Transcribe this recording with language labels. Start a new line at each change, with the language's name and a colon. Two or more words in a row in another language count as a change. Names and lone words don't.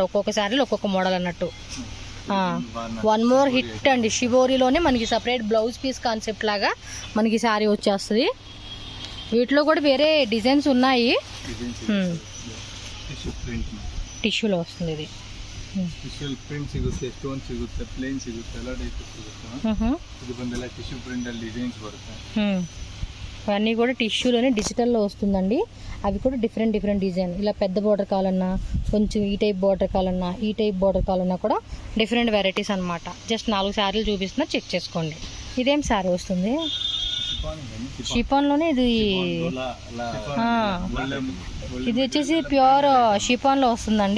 Telugu: ఒక్కొక్క శారీలో ఒక్కొక్క మోడల్ అన్నట్టు.
English: one more hit
Telugu: అండి. షిబోరిలోనే మనకి
English: separate blouse piece concept
Telugu: లాగా మనకి శారీ వచ్చేస్తుంది. వీటిలో కూడా వేరే డిజైన్స్ ఉన్నాయి. టిష్యూలో వస్తుంది ఇది.
Kannada: ಪ್ರಿಂಟ್ ಸಿಗುತ್ತೆ, ಸ್ಟೋನ್ ಸಿಗುತ್ತೆ, ಪ್ಲೇನ್ ಸಿಗುತ್ತೆ, ಎಲ್ಲ ಟೈಪ್ ಸಿಗುತ್ತೆ. ಇದು ಬಂದೆಲ್ಲ
English: tissue print
Kannada: ಅಲ್ಲಿ ಡಿಸೈನ್ಸ್ ಬರುತ್ತೆ.
Telugu: ఇవన్నీ కూడా టిష్యూలోనే డిజిటల్లో వస్తుందండి. అవి కూడా
English: different different design.
Telugu: ఇలా పెద్ద బార్డర్ కావాలన్నా, కొంచెం ఈ
English: type border
Telugu: కావాలన్నా, ఈ
English: type border
Telugu: కావాలన్నా కూడా
English: different varieties
Telugu: అనమాట. జస్ట్ 4 శారీలు చూపిస్తున్నా, చెక్ చేసుకోండి. ఇదేం శారీ వస్తుంది? షిఫాన్లోనే ఇది ఇది వచ్చేసి ప్యూర్ షిఫాన్లో వస్తుందండి.